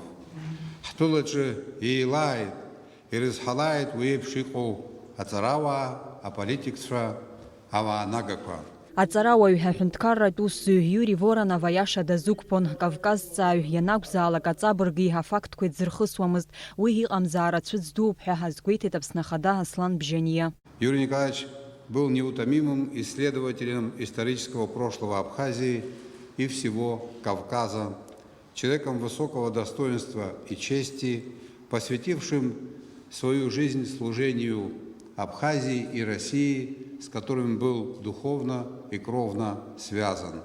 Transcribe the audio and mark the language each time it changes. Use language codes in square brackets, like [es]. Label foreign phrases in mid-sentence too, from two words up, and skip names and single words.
[ab] Ҳтәылаҿы еилааит, ирызҳалааит уи еиԥш иҟоу аҵарауаа, аполитикцәа, ауаанагақәа. Аҵарауаҩ ҳәа ҳәынҭқарратә усзуҩ Юрий Воронов аиаша дазықәԥон, кавказҵааҩ ианакәзаалак аҵабырги афактқәа дзырхысуамызт, уи иҟамзаара цәыӡ дууп ҳәа ҳазгәеиҭеит Аԥсны Ахада Аслан Бжьаниа. [ru] Юрий Николаевич был неутомимым исследователем исторического прошлого Абхазии и всего Кавказа, человеком высокого достоинства и чести, посвятившим свою жизнь служению Абхазии и России, с которыми был духовно и кровно связан.